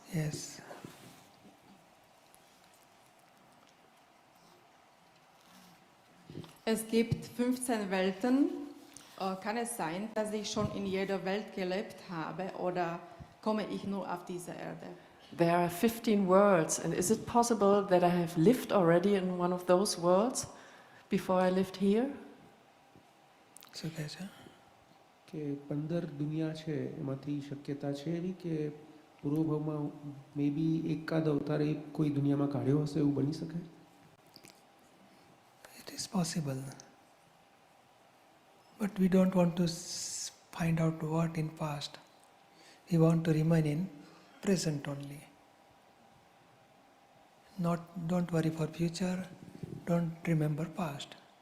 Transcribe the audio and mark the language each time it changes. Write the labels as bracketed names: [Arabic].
[English] Yes. [German] Es gibt 15 Welten. Kann es sein, dass ich schon in jeder Welt gelebt habe oder komme ich nur auf diese Erde? [English] There are 15 worlds, and is it possible that I have lived already in one of those worlds before I lived here? [Gujarati] શું કહે છે? કે 15 દુનિયા છે એમાંથી શક્યતા છે એવી કે પૂર્વભાવમાં મે બી એકાદ અવતારે કોઈ દુનિયામાં કાઢ્યો હશે એવું બની શકે? [English] It is possible. But we don't want to find out what in past. We want to remain in present only. Don't worry for future. Don't remember past.